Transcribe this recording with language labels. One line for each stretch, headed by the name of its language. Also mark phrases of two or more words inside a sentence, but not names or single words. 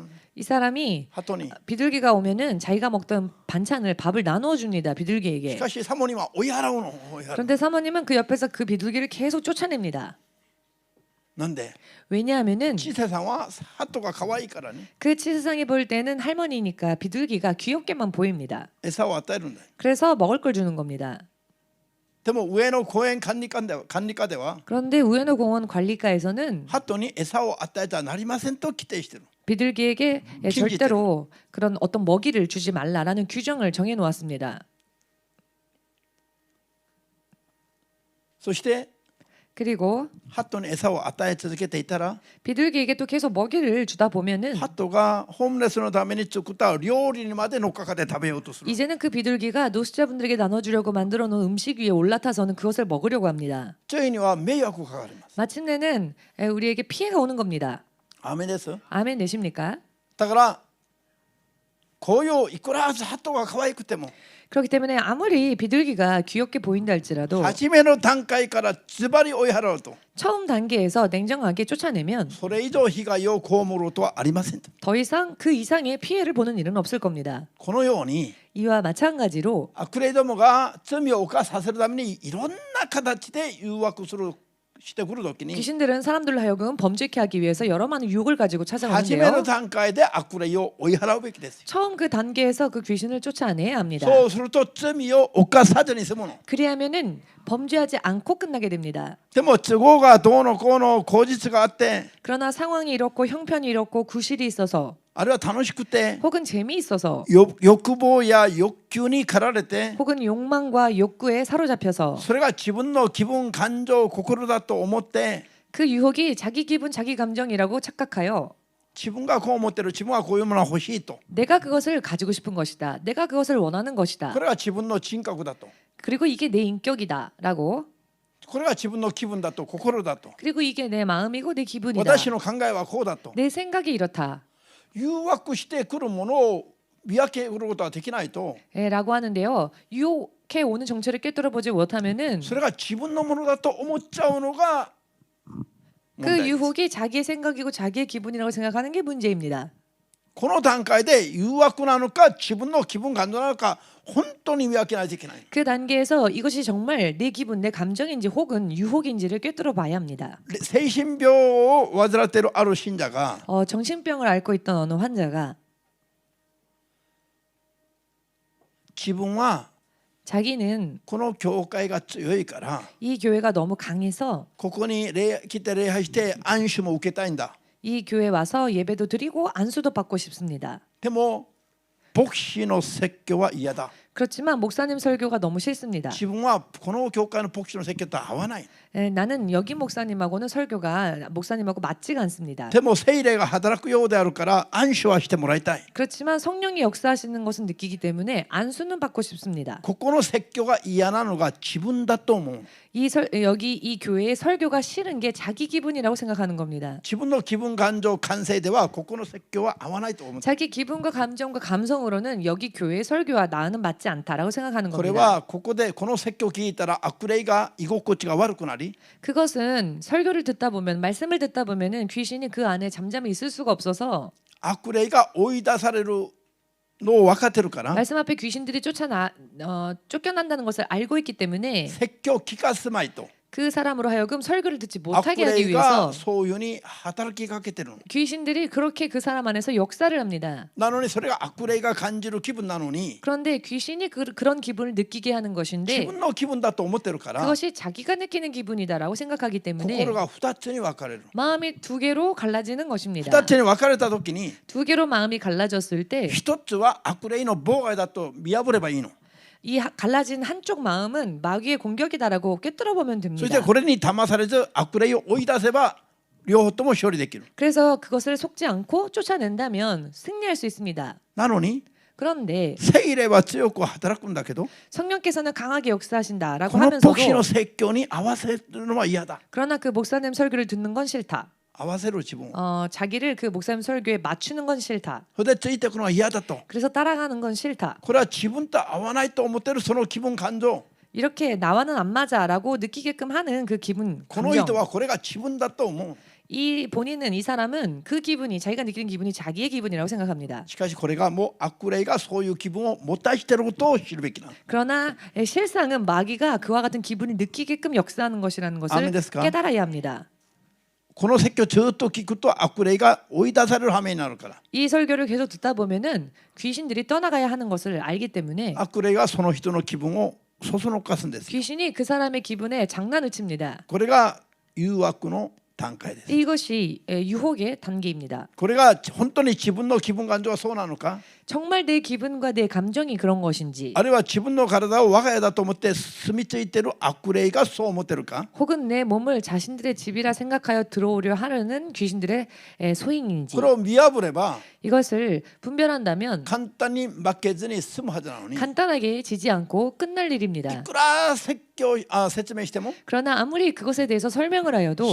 Korean: 이 사람이
Japanese: 鳩に。
Korean: 비둘기가 오면은 자기가 먹던 반찬을 밥을 나누어 줍니다.
Japanese: し
Korean: 비둘기에게.
Japanese: かしサモには追い払うの。追い払う。
Korean: 그런데 사모님은 그 옆에서 그 비둘기를 계속 쫓아냅니다.
Japanese: なんで
Korean: 왜냐하면은
Japanese: 千世さんは鳩が可愛いからね。
Korean: 그 치세상이 볼 때는 할머니니까 비둘기가 귀엽게만 보입니다.
Japanese: 餌を与えるんだよ。
Korean: 그래서 먹을 걸 주는 겁니다.
Japanese: でも上野公園管理課では
Korean: 그런데 우에노 공원 관리과에서는
Japanese: 鳩に餌を与えてはなりませんと規定してる。
Korean: 비둘기에게 절대로 그런 어떤 먹이를 주지 말라라는 규정을 정해 놓았습니다.
Japanese: そして
Korean: 그리고
Japanese: 鳩に餌を与え続けていたら
Korean: 비둘기에게 또 계속 먹이를 주다 보면은
Japanese: 鳩がホームレスのために作った料理にまで乗っかかって食べようとする。
Korean: 이제는 그 비둘기가 노숙자분들에게 나눠주려고 만들어 놓은 음식 위에 올라타서는 그것을 먹으려고 합니다.
Japanese: ついには迷惑がかかります。
Korean: 마침내는 우리에게 피해가 오는 겁니다.
Japanese: 雨です。
Korean: 아멘 내십니까?
Japanese: だからこういういくら鳩が可愛くても
Korean: 그렇기 때문에 아무리 비둘기가 귀엽게 보인다 할지라도
Japanese: 初めの段階からズバリ追い払うと
Korean: 처음 단계에서 냉정하게 쫓아내면
Japanese: それ以上被害を被ることはありません。
Korean: 더 이상 그 이상의 피해를 보는 일은 없을 겁니다.
Japanese: このように
Korean: 이와 마찬가지로
Japanese: 悪霊どもが罪を犯させるためにいろんな形で誘惑してくるときに
Korean: 귀신들은 사람들로 하여금 범죄케 하기 위해서 여러 많은 유혹을 가지고
Japanese: 初めの
Korean: 찾아오는데요.
Japanese: 段階で悪霊を追い払うべきですよ。
Korean: 처음 그 단계에서 그 귀신을 쫓아내야 합니다.
Japanese: そうすると罪を犯さずに済むの。
Korean: 그리하면은 범죄하지 않고 끝나게 됩니다.
Japanese: でも都合がどうのこうの口実があって
Korean: 그러나 상황이 이렇고 형편이 이렇고 구실이 있어서
Japanese: あるいは楽しくて
Korean: 혹은 재미있어서
Japanese: 欲望や欲求に駆られて
Korean: 혹은 욕망과 욕구에 사로잡혀서
Japanese: それが自分の気分感情心だと思って
Korean: 그 유혹이 자기 기분 자기 감정이라고 착각하여
Japanese: 自分がこう思ってる自分はこういうものが欲しいと
Korean: 내가 그것을 가지고 싶은 것이다. 내가 그것을 원하는 것이다.
Japanese: これが自分の人格だと
Korean: 그리고 이게 내 인격이다라고
Japanese: これが自分の気分だと心だと
Korean: 그리고 이게 내 마음이고 내 기분이다.
Japanese: 私の考えはこうだと
Korean: 내 생각이 이렇다.
Japanese: 誘惑してくるものを見分けることができないと
Korean: 라고 하는데요. 유혹해 오는 정체를 꿰뚫어 보지 못하면은
Japanese: それが自分のものだと思っちゃうのが
Korean: 그
Japanese: 問題です。
Korean: 유혹이 자기의 생각이고 자기의 기분이라고 생각하는 게 문제입니다.
Japanese: この段階で誘惑なのか自分の気分感情なのか本当に見分けないといけない。
Korean: 그 단계에서 이것이 정말 내 기분, 내 감정인지 혹은 유혹인지를 꿰뚫어 봐야 합니다.
Japanese: 精神病を患っているある信者が
Korean: 정신병을 앓고 있던 어느 환자가
Japanese: 自分は
Korean: 자기는
Japanese: この教会が強いから
Korean: 이 교회가 너무 강해서
Japanese: ここに来て礼拝して安守も受けたいんだ。
Korean: 이 교회 와서 예배도 드리고 안수도 받고 싶습니다.
Japanese: でも牧師の説教は嫌だ。
Korean: 그렇지만 목사님 설교가 너무 싫습니다.
Japanese: 自分はこの教会の牧師の説教と合わない。
Korean: 나는 여기 목사님하고는 설교가 목사님하고 맞지가 않습니다.
Japanese: でも聖霊が働くようであるから安心はしてもらいたい。
Korean: 그렇지만 성령이 역사하시는 것은 느끼기 때문에 안수는 받고 싶습니다.
Japanese: ここの説教が嫌なのが自分だと思う。
Korean: 여기 이 교회의 설교가 싫은 게 자기 기분이라고 생각하는 겁니다.
Japanese: 自分の気分感情感性ではここの説教は合わないと思う。
Korean: 자기 기분과 감정과 감성으로는 여기 교회의 설교와 나는 맞지 않다라고 생각하는
Japanese: これ
Korean: 겁니다.
Japanese: はここでこの説教を聞いたら悪霊が居心地が悪くなり
Korean: 그것은 설교를 듣다 보면 말씀을 듣다 보면은 귀신이 그 안에 잠잠히 있을 수가 없어서
Japanese: 悪霊が追い出されるのを分かってるから
Korean: 말씀 앞에 귀신들이 쫓겨난다는 것을 알고 있기 때문에
Japanese: 説教を聞かせまいと
Korean: 그 사람으로 하여금 설교를 듣지
Japanese: 悪
Korean: 못하게 하기
Japanese: 霊が
Korean: 위해서
Japanese: そういうふうに働きかけてるの。
Korean: 귀신들이 그렇게 그 사람 안에서 역사를 합니다.
Japanese: なのにそれが悪霊が感じる気分なのに
Korean: 그런데 귀신이 그런 기분을 느끼게 하는
Japanese: 自
Korean: 것인데
Japanese: 分の気分だと思ってるから
Korean: 그것이 자기가 느끼는 기분이다라고 생각하기 때문에
Japanese: 心が2つに分かれる。
Korean: 마음이 두 개로 갈라지는 것입니다.
Japanese: 2つに分かれた時に
Korean: 두 개로 마음이 갈라졌을 때
Japanese: 1 つは悪霊の妨害だと見破ればいいの。
Korean: 이 갈라진 한쪽 마음은 마귀의 공격이다라고 꿰뚫어 보면
Japanese: そして
Korean: 됩니다.
Japanese: これに騙されず悪霊を追い出せば両方とも勝利できる。
Korean: 그래서 그것을 속지 않고 쫓아낸다면 승리할 수 있습니다.
Japanese: なのに
Korean: 그런데
Japanese: 聖霊は強く働くんだけど
Korean: 성령께서는 강하게 역사하신다라고
Japanese: この牧師の
Korean: 하면서도
Japanese: 説教に合わせるのは嫌だ。
Korean: 그러나 그 목사님 설교를 듣는 건 싫다.
Japanese: 合わせる自分を
Korean: 자기를 그 목사님 설교에 맞추는 건 싫다.
Japanese: それでついていくのは嫌だと。
Korean: 그래서 따라가는 건 싫다.
Japanese: これは自分と合わないと思ってるその気分感情
Korean: 이렇게 나와는 안 맞아라고 느끼게끔 하는 그 기분
Japanese: この人
Korean: 감정.
Japanese: はこれが自分だと思う。
Korean: 이 본인은 이 사람은 그 기분이 자기가 느끼는 기분이 자기의 기분이라고 생각합니다.
Japanese: しかしこれがもう悪霊がそういう気分を持たしていることを知るべきな。
Korean: 그러나 실상은 마귀가 그와 같은 기분이 느끼게끔 역사하는 것이라는 것을
Japanese: アーメンですか?
Korean: 깨달아야 합니다.
Japanese: この説教をずっと聞くと悪霊が追い出される羽目になるから。
Korean: 이 설교를 계속 듣다 보면은 귀신들이 떠나가야 하는 것을 알기 때문에
Japanese: 悪霊がその人の気分をそそのかすんです。
Korean: 귀신이 그 사람의 기분에 장난을 칩니다.
Japanese: これが誘惑の段階です。
Korean: 이것이 유혹의 단계입니다.
Japanese: これが本当に自分の気分感情はそうなのか、
Korean: 정말 내 기분과 내 감정이 그런 것인지
Japanese: あるいは自分の体を我が家だと思って住み着いている悪霊がそう思ってるか、
Korean: 혹은 내 몸을 자신들의 집이라 생각하여 들어오려 하려는 귀신들의 소행인지
Japanese: これを見破れば
Korean: 이것을 분별한다면
Japanese: 簡単に負けずに済むはずなのに、い
Korean: 간단하게 지지 않고 끝날 일입니다.
Japanese: くら説明しても
Korean: 그러나 아무리 그것에 대해서 설명을 하여도